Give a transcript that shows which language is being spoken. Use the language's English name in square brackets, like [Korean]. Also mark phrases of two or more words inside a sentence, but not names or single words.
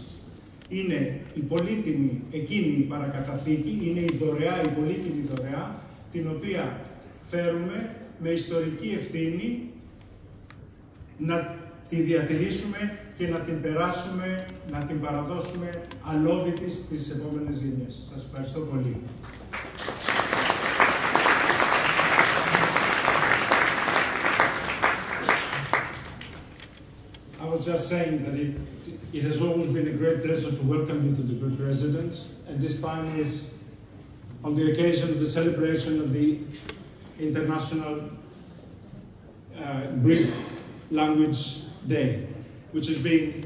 [Greek] Είναι η πολύτιμη εκείνη η παρακαταθήκη, είναι η δωρεά, η πολύτιμη δωρεά, την οποία φέρουμε με ιστορική ευθύνη να τη διατηρήσουμε και να την περάσουμε, να την παραδώσουμε αλόβητη στις επόμενες γενιές. Σας ευχαριστώ πολύ. [English] I was just saying that it has always been a great pleasure to welcome you to the Greek residence, and this time is on the occasion of the celebration of the International Greek Language Day, which is being